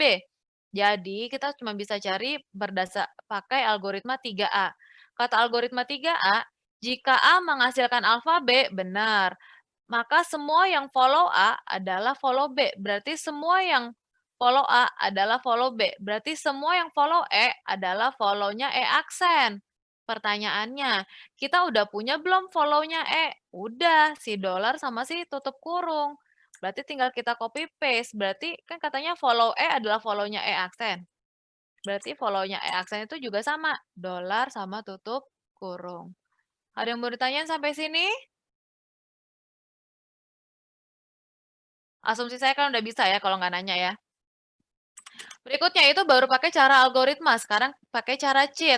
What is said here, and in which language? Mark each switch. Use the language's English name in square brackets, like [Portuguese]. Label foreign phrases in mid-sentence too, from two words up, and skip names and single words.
[Indonesian] Jadi kita cuma bisa cari pakai algoritma 3A. Kata algoritma 3A, jika A menghasilkan alfa B, benar. Maka semua yang follow A adalah follow B, berarti semua yang follow A adalah follow B. Berarti semua yang follow E adalah follow-nya E aksen. Pertanyaannya, kita udah punya belum follow-nya E? Udah, si dolar sama si tutup kurung. Berarti tinggal kita [English] copy paste. [Indonesian] Berarti kan katanya follow E adalah follow-nya E aksen. Berarti follow-nya E aksen itu juga sama, dolar sama tutup kurung. Ada yang mau ditanyain sampai sini? Asumsi saya kan udah bisa ya kalau nggak nanya ya. Berikutnya itu baru pakai cara algoritma, sekarang pakai cara cheat.